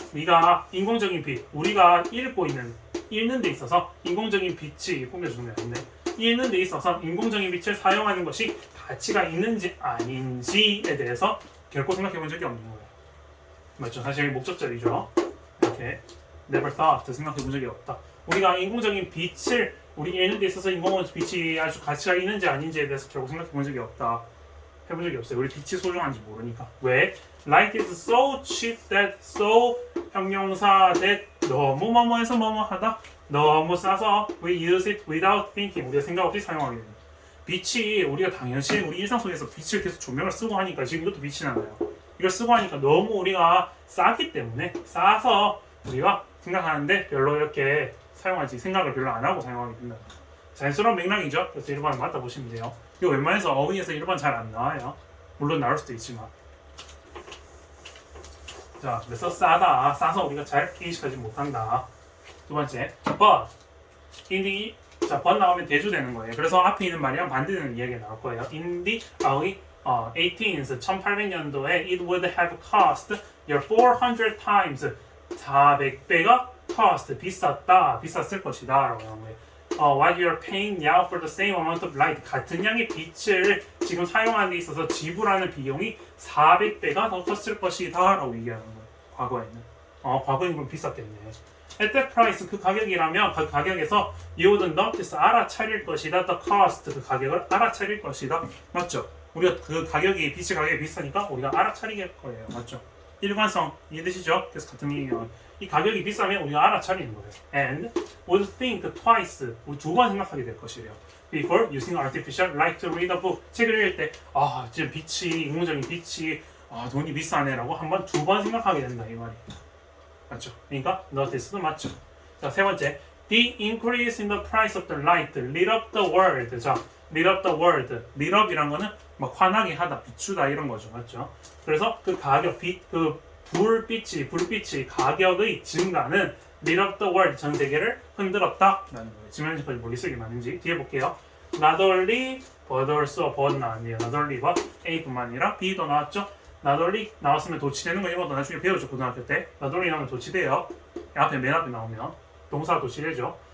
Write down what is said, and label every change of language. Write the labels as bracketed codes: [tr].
[ko] 네가 인공적인 빛, 우리가 읽는 데 있어서 인공적인 빛이 꾸며주는 게 아닌데 읽는 데 있어서 인공적인 빛을 사용하는 것이 가치가 있는지 아닌지에 대해서 결코 생각해 본 적이 없는 거예요. 맞죠? 사실 목적절이죠. 이렇게 [en] never thought [ko] 생각해 본 적이 없다. 우리가 인공적인 빛을 우리 읽는 데 있어서 인공적인 빛이 아주 가치가 있는지 아닌지에 대해서 결국 생각해 본 적이 없다. 해본 적이 없어요. 우리 빛이 소중한지 모르니까. 왜? [en] Light is so cheap that so 형용사 that [ko] 너무 뭐뭐해서 뭐뭐하다. 너무 싸서 [en] we use it without thinking. [ko] 우리가 생각 없이 사용하게 됩니다. 빛이 우리가 당연시 우리 일상 속에서 빛을 계속 조명을 쓰고 하니까 지금 이것도 빛이 나나요. 이걸 쓰고 하니까 너무 우리가 싸기 때문에 싸서 우리가 생각하는데 별로 이렇게 사용하지 생각을 별로 안 하고 사용하게 된다. 자연스러운 맥락이죠. 그래서 1번 맞다 보시면 돼요. 이거 웬만해서 어휘에서 1번 잘 안 나와요. 물론 나올 수도 있지만. 자, 그래서 싸다. 싸서 우리가 잘 인식하지 못한다. 두 번째, but. 자, but 나오면 대주 되는 거예요. 그래서 앞에 있는 말이랑 반대되는 이야기가 나올 거예요. [en] In the early 18th, [ko] 1800년도에 [en] it would have cost your 400 times 400배가 cost, [ko] 비쌌다, 비쌌을 것이다 라고 하는 거예요. [en] What you're paying now for the same amount of light, [ko] 같은 양의 빛을 지금 사용하는 데 있어서 지불하는 비용이 400배가 더 컸을 것이다 라고 얘기하는 거예요. 과거에는. 과거에는 그럼 비쌌겠네. [en] At that price, [ko] 그 가격이라면 그 가격에서 [en] you would notice, [ko] 알아차릴 것이다. [en] The cost, [ko] 그 가격을 알아차릴 것이다. 맞죠? 우리가 그 가격이, 빛의 가격이 비싸니까 우리가 알아차리게 할 거예요. 맞죠? 일관성 이해되시죠? 그래서 같은 얘기예요. 이 가격이 비싸면 우리가 알아차리는 거예요. [en] And would think twice, [ko] 두 번 생각하게 될 것이래요. [en] Before using artificial light to read a book. [ko] 책을 읽을 때, 지금 빛이, 인공적인 빛이, 돈이 비싸네라고 두 번 생각하게 된다 이 말이. 맞죠? 그러니까 notice도 맞죠. 자, 세 번째, [en] the increase in the price of the light lit up the world. 자, lit up the world. [ko] lit up이란 거는 막 환하게 하다, 비추다 이런 거죠, 맞죠? 그래서 그 가격, 불빛이 가격의 증가는 [en] lit up the world, [ko] 전 세계를 흔들었다라는 거예요. 지금 현재까지 뭘 쓰기 맞는지 뒤에 볼게요. [en] Not only but also but 나왔네요. Not only but [ko] A뿐만 아니라 B도 나왔죠. [en] Not only [ko] 나왔으면 도치되는 거 이것도 나중에 배우죠. 고등학교 때. Not only 나오면 도치돼요. 맨 앞에 나오면 동사가 도치되죠.